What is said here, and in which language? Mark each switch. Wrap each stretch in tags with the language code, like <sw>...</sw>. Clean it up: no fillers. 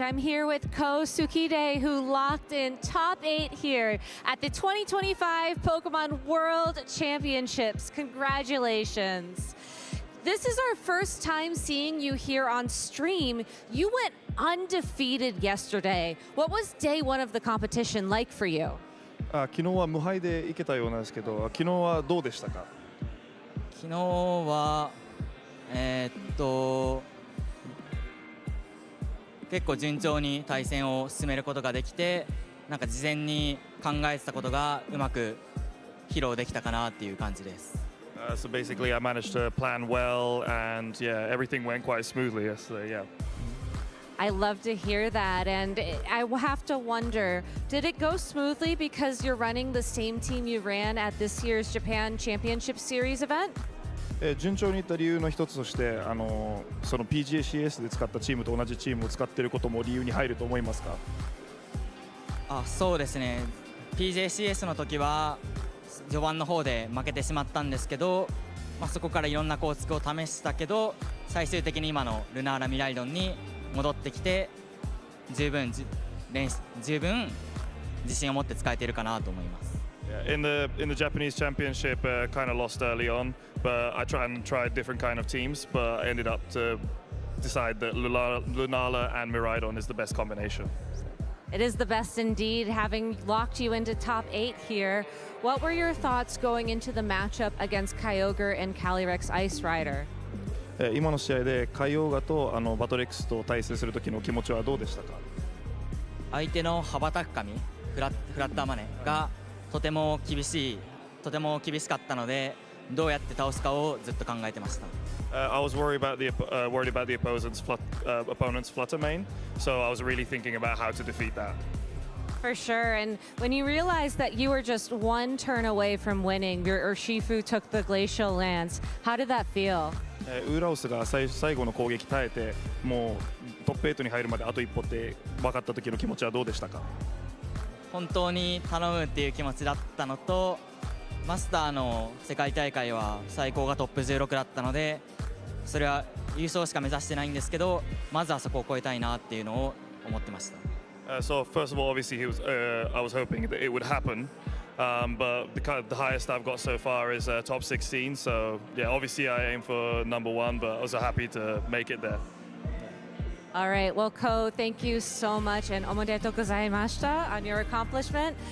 <en>I'm here with Ko Tsukide, who locked in top 8 here at the 2025 Pokemon World Championships. Congratulations. This is our first time seeing you here on stream. You went undefeated yesterday. What was day 1 of the competition like for you?</en> <ja>昨日は無敗でいけたようなんですけど、昨日はどうでしたか？昨日は結構順調に対戦を進めることができて、なんか事前に考えてたことがうまく披露できたかなっていう感じです。</ja> <en>So basically, I managed to plan well, and yeah, everything went quite smoothly yesterday. Yeah. I love to hear that, and I have to wonder, did it go smoothly because you're running the same team you ran at this year's Japan Championship Series event?</en> <ja>順調にいった理由の一つとして、その PGA-CS で使ったチームと同じチームを使っていることも理由に入ると思いますか？そうですね。 PGA-CS の時は序盤の方で負けてしまったんですけど、そこからいろんな構築を試したけど、最終的に今のルナーラミライドンに戻ってきて、十分自信を持って使えているかなと思います。</ja> <en>In the Japanese Championship, kind of lost early on, but I tried different kind of teams, but I ended up to decide that Lunala and Miraidon is the best combination. It is the best indeed, having locked you into top 8 here. What were your thoughts going into the matchup against Kyogre and Calyrex Ice Rider?</en> <ja>今の試合でカイオーガとバトレックスと対戦する時の気持ちはどうでしたか？相手の羽ばたく髪、フラッターマネがとても厳しかったので、どうやって倒すかをずっと考えてました。</ja> <en>I was worried about the opponent's Fluttermane, so I was really thinking about how to defeat that. For sure, and when you realized that you were just one turn away from winning, your Urshifu took the Glacial Lance, how did that feel?</en> <ja>ウーラオスが最後の攻撃耐えて、もうトップ8に入るまであと一歩って分かった時の気持ちはどうでしたか？本当に頼むっていう気持ちだったのと、マスターの世界大会は最高がトップ16だったので、それは優勝しか目指してないんですけど、まずはそこを超えたいなっていうのを思ってました。</ja> <en>So first of all, obviously I was hoping that it would happen, but the highest I've got so far is top 16. So yeah, obviously I aim for number 1, but I was happy to make it there. All right, well, Ko, thank you so much, and omodetou gozaimashita on your accomplishment.</en>